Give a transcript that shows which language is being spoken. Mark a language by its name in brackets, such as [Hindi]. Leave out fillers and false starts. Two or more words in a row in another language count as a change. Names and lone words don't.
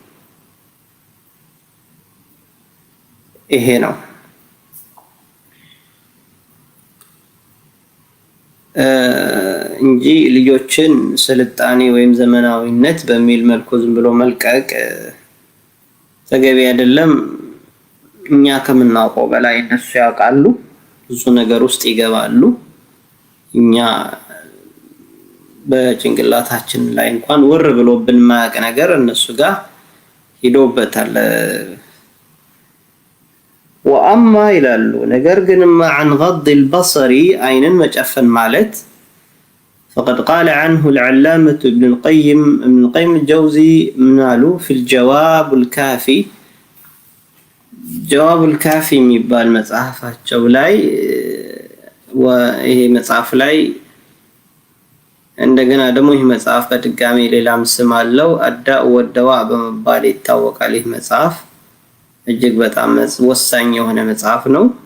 [Amharic] ይሄ ነው እንጂ ልጆችን ስልጣኔ ወይም ዘመናዊነት በሚል መልኩ ዝም ብሎ መልቀቅ ተገቢ አይደለም። እኛ ከምናውቀው በላይ እነሱ ያውቃሉ፣ ብዙ ነገር ውስጥ ይገባሉ። እኛ በጭንቅላታችን ላይ እንኳን ወር ብሎብን ማያቅ ነገር እነሱ ጋር ሂዶበታል። ወአማ ይላሉ ነገር ግንማ [Arabic] عن غض البصر [Amharic] አይንን መጨፈን ማለት [Arabic] فقد قال عنه العلامة ابن القيم الجوزي منالو في الجواب الكافي [Amharic] جواب الكافي የሚባል መጽሐፋቸው ላይ ወይሄ መጽሐፍ ላይ እንደገና ደግሞ ይህ መጽሐፍ በድጋሚ ሌላም ስም አለው አዳእ ወደዋ በመባል ይታወቃል። ይህ መጽሐፍ እጅግ በጣም ወሳኝ የሆነ መጽሐፍ ነው።